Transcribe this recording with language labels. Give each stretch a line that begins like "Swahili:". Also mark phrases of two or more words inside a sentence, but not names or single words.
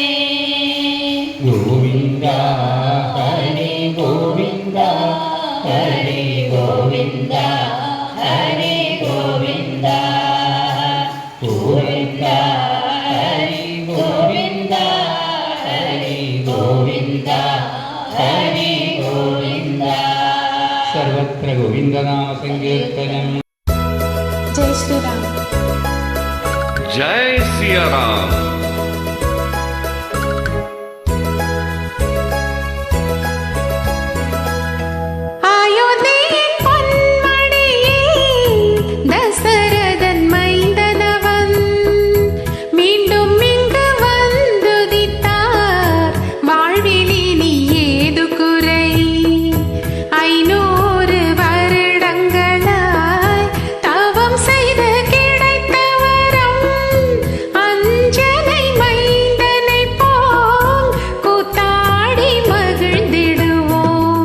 Malayalam: ഗോവിന്ദ ഹരി ഗോവിന്ദ ഹരി ഗോവിന്ദ ഹരി ഗോവിന്ദ. ഗോവിന്ദ ഹരി ഗോവിന്ദ ഹരി ഗോവിന്ദ ഹരി ഗോവിന്ദ. സർവത്ര ഗോവിന്ദനാമ സങ്കീർത്തനം.
Hindi: जय श्री राम. जय सिया राम.
Tamil: அயோத்தியின் பொன்மணியே தசரதன் மைந்தனவன் மீண்டும் இங்கு வந்துதித்தார் வாழ்விலினி ஏது குறை 500 வருடங்களாய் தவம் செய்து கிடைத்த வரம் அஞ்சனை மைந்தனை போல் கூத்தாடி மகிழ்ந்திடுவோம்.